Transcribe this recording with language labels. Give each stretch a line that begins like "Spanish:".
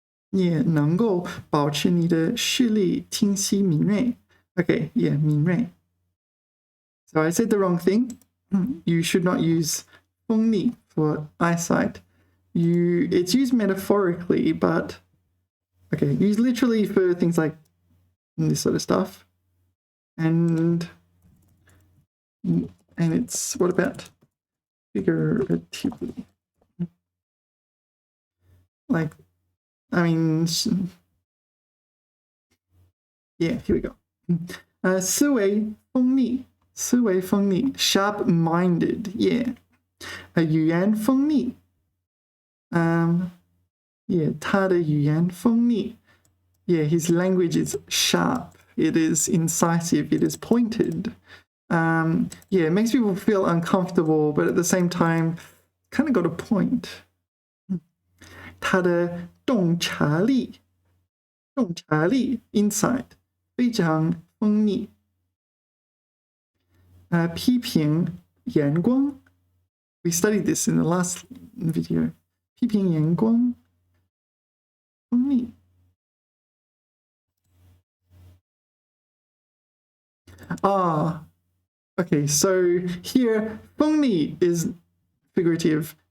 Chinese: Yeah, 能够保持你的视力清晰敏锐.
English: Okay, yeah, 敏锐. So I said the wrong thing. You should not use 锋利 for eyesight. It's used metaphorically, but okay, used literally for things like this sort of stuff. And it's, what about figuratively? Like, I mean, yeah, here we go. 思维锋利 sharp-minded, yeah. 语言锋利 yeah,
Chinese: 他的语言锋利
English: yeah, his language is sharp, it is incisive, it is pointed. Yeah, it makes people feel uncomfortable, but at the same time, kind of got a point.
Chinese: 他的洞察力 insight 非常锋利。
English: 批评眼光 we studied this in the last video.
Chinese: 批评眼光锋利。
English: Okay, so here 锋利 is figurative.